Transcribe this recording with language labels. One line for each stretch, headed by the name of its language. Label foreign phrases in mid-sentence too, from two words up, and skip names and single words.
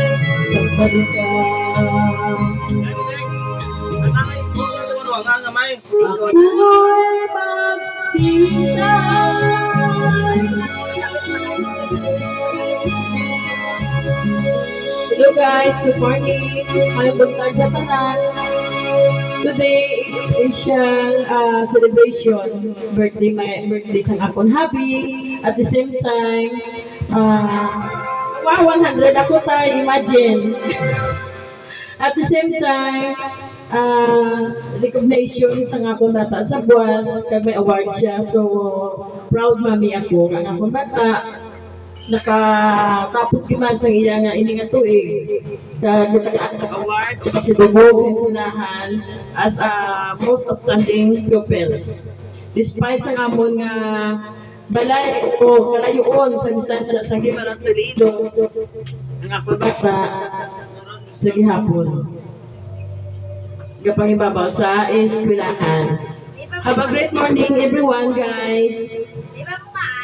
Filipino: Magbalik ka, ako'y maghihintay.
English: Hello guys, good morning.
Hiligaynon: May buntag sa tanan.
English: Today is a special celebration,
Hiligaynon: birthday sang akong hubby.
English: At the same time, 100 ako tayo, imagine. At the same time,
Hiligaynon: recognition sa akong bata sa buwas, kag may award siya. So, proud mami ako ang akong bata. Nakatapos man sa iya nga ini nga tuig nagdaan sa award o kasi dugog sa eskwelahan
English: as a most outstanding pupils.
Hiligaynon: Despite sa amon nga balay o kalayoon sa distansya sa Gimaras Toledo, ang ako bata sa gihapon gapangibabaw sa eskwelahan.
English: Have a great morning everyone guys.